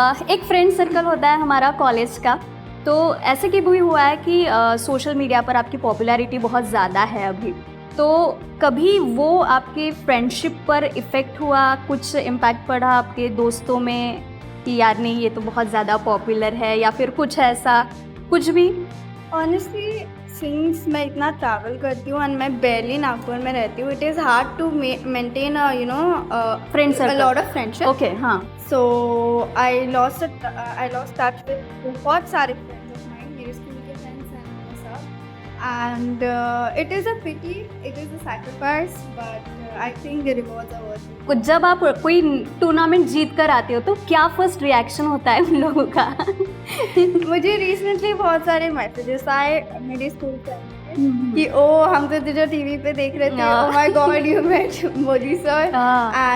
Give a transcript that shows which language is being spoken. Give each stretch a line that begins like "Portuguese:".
Hindi: एक friend circle होता है हमारा कॉलेज का, तो ऐसे कि भी हुआ है कि सोशल मीडिया पर आपकी पॉपुलैरिटी बहुत ज़्यादा है अभी, तो कभी वो आपके फ्रेंडशिप पर इफ़ेक्ट हुआ, कुछ इम्पैक्ट पड़ा आपके दोस्तों में कि यार नहीं ये तो बहुत ज़्यादा पॉपुलर है, या फिर कुछ ऐसा कुछ भी?
English: honestly
Hindi: सिंस मैं इतना ट्रैवल करती हूँ एंड मैं barely नागपुर में रहती हूँ,
English: It is hard to maintain Friend circle. Lot of friendship.
Hindi: Okay, हाँ.
English: So I lost touch with
Hindi: बहुत सारे
English: friends of mine,
Hindi: मेरे स्कूल के
English: friends and
Hindi: वो सब.
English: And it is a pity, it is a sacrifice, but I think the rewards are worth it.
Hindi: कुछ जब आप कोई टूर्नामेंट जीत कर आते हो तो क्या फर्स्ट रिएक्शन होता है उन लोगों का? मुझे रिसेंटली बहुत सारे मैसेजेस आए मेरे स्कूल फ्रेंड्स कि ओ हम तो तुझे टीवी पे देख रहे थे, हाँ।
English: Oh my God you met Modi sir.
Hindi: हाँ।